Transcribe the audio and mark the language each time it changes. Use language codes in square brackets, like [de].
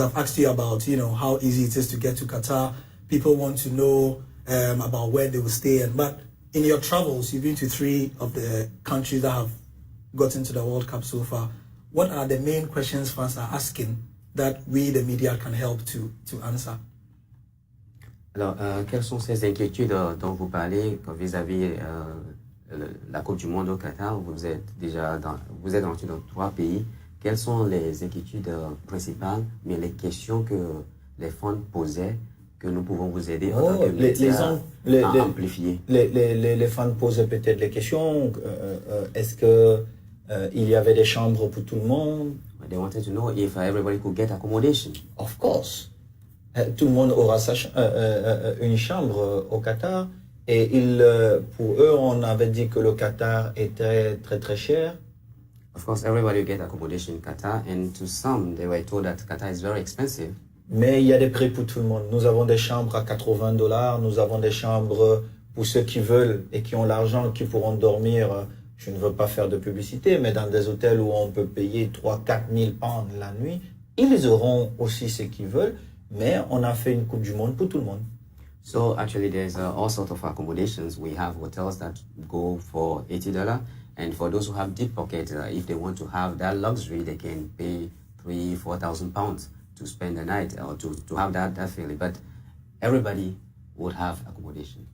[en] I've asked you about, how easy it is to get to Qatar. People want to know about where they will stay. But in your travels, you've been to 3 of the countries that have gotten to the World Cup so far. What are the main questions fans are asking that we, the media, can help to answer? [fr] Alors, quelles sont ces inquiétudes dont vous parlez vis-à-vis la Coupe du Monde au Qatar? Vous êtes rentré dans 3 pays. Quelles sont les inquiétudes principales, mais les questions que les fans posaient, que nous pouvons vous aider en tant que médias à amplifier? Les fans posaient peut-être les questions. Est-ce que il y avait des chambres pour tout le monde? [en] They wanted to know if everybody could get accommodation. Of course. [fr] Tout le monde aura une chambre au Qatar. Et pour eux, on avait dit que le Qatar était très très cher. [en] Of course, everybody will get accommodation in Qatar, and to some, they were told that Qatar is very expensive. [fr] Mais il y a des prix pour tout le monde. Nous avons des chambres à $80, nous avons des chambres pour ceux qui veulent et qui ont l'argent, qui pourront dormir. Je ne veux pas faire de publicité, mais dans des hôtels où on peut payer 3-4 000 pounds la nuit, ils auront aussi ce qu'ils veulent, mais on a fait une Coupe du Monde pour tout le monde. [en] So actually, there's all sorts of accommodations. We have hotels that go for $80, and for those who have deep pockets, if they want to have that luxury, they can pay 3,000-4,000 pounds to spend the night or to have that feeling. But everybody would have accommodation.